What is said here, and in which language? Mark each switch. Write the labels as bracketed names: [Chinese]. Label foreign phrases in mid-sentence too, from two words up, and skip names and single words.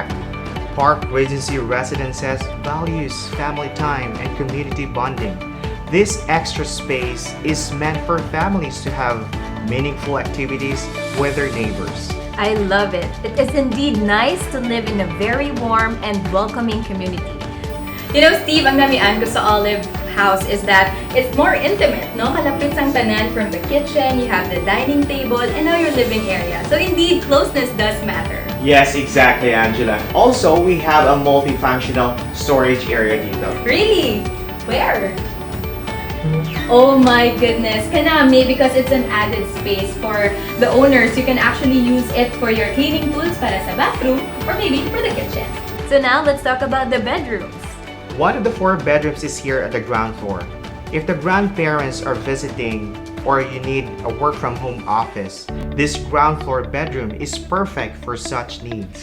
[English] PARC Regency residences values family time and community bonding. This extra space is meant for families to have meaningful activities with their neighbors. I love it. It is indeed nice to live in a very warm and welcoming community. You know, Steve, [Hiligaynon] ang namian ko sa Olive, [English] house is that it's more intimate, no? [Hiligaynon] Kalapit sang tanan [English] from the kitchen, you have the dining table, and now your living area. So indeed, closeness does matter. Yes, exactly, Angela. Also, we have a multifunctional storage area dito. Really? Where? Oh my goodness, kanami, because it's an added space for the owners. You can actually use it for your cleaning tools [Hiligaynon] para sa [English] bathroom or maybe for the kitchen. So now let's talk about the bedrooms. One of the 4 bedrooms is here at the ground floor. If the grandparents are visiting or you need a work from home office, this ground floor bedroom is perfect for such needs.